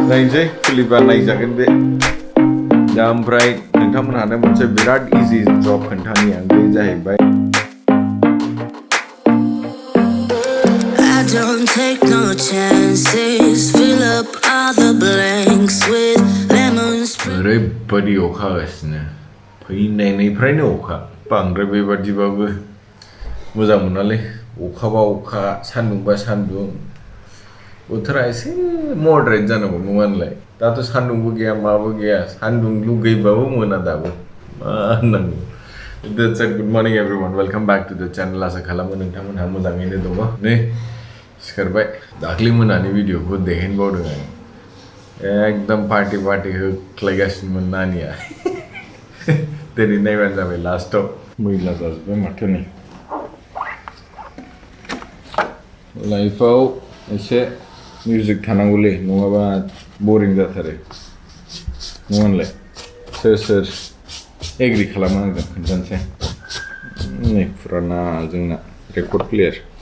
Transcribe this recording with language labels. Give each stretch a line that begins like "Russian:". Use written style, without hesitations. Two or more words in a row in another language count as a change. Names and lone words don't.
Bodo: नायनोसै क्लिपा नायजागोन बे दा ओमफ्राय नोंथांमोनहानो मोनसे बिराद इजि जब खोन्थानि आं बे जाहैबाय
English: Don't take no chances. Fill up all the blanks with lemons.
Bodo: ओरैबायदि अखा हागासिनो फैनायनिफ्रायनो अखा बांद्राय बेबादिबाबो मोजां मोनालै अखाबा अखा सान्दुंबा सान्दुं बोथोरा एसे मडारेट जानांगौ नङा होनलाय दाथ' सान्दुंबो गैया माबो गैया सान्दुं लुगैबाबो मोना दाबो मा होननांगौ
English: That's it. Good morning everyone. Welcome back to the channel.
Bodo: आसा खालामो नोंथांमोनहा मोजाङैनो दङ नै सिखारबाय दाख्लै मोनानि भिडिअखौ देखायनोबावदों आं एकदम पार्टी होख्लायगासिनोमोन नानिया दिनै नायबानो जाबाय लास्टआव मैला जाजोब्बाय माथो नै लाइफआव एसे मिउजिक थानांगौलै नङाबा बरिं जाथारो नङा होनलाय सोर एग्रि खालामो आंजों खोन्थानोसै नै फुराना जोंना
English: record player